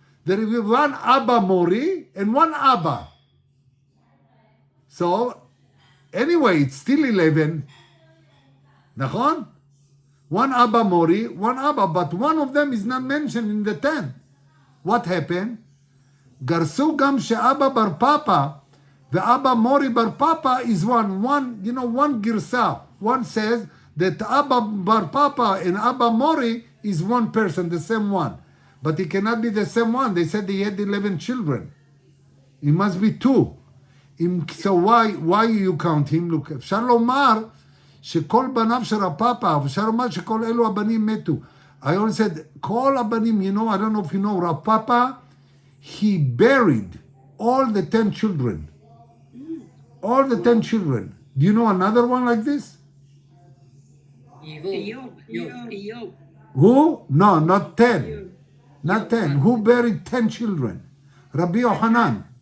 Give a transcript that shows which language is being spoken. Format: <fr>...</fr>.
<en>There is one Abba Mori and one Abba. So, anyway, it's still 11. נכון? One Abba Mori, one Abba, but one of them is not mentioned in the 10. What happened?</en> <he>גרסו גם שאבא בר פאפה ואבא מורי בר פאפה</he> <en>is one</en> <he>גרסה.</he> <en>One says that Abba bar Papa and Abba Mori is one person, the same one. But it cannot be the same one. They said he had 11 children. It must be 2. So why you count him? Look,</en> <he>אפשר לומר שכל בניו של הפאפה, אפשר לומר שכל אלו הבנים מתו.</he> <en>I always said,</en> <he>כל הבנים,</he> <en>I don't know if you know, Rav Papa, he buried all the 10 children. All the 10 children. Do you know another one like this? Eyob. Who? No, not 10. Not 10. Who buried 10 children? Rabbi Yohanan.</en>